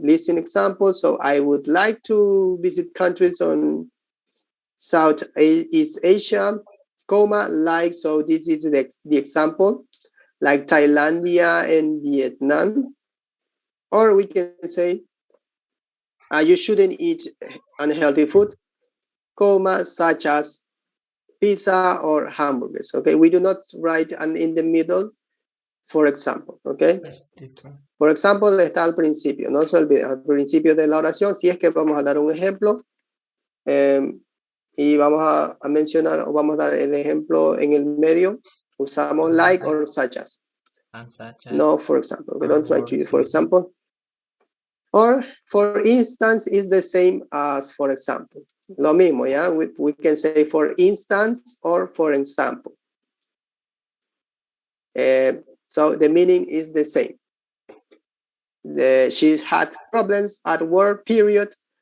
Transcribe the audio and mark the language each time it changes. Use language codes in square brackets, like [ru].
[en] Listing examples. So I would like to visit countries on Southeast Asia, comma, like, so this is the example, like Thailandia and Vietnam. Or we can say, you shouldn't eat unhealthy food, comma, such as pizza or hamburgers. Okay, we do not write an in the middle, for example. [es] Okay, por example está al principio, no se olvide, al principio de la oración, si es que vamos a dar un ejemplo y vamos a mencionar o vamos a dar el ejemplo en el medio, usamos like or such as. [en] No, for example. Okay, don't try to use for example. Or for instance is the same as for example. [es] Lo mismo, [en] yeah? We can say for instance or for example. So the meaning is the same. She had problems at work, period.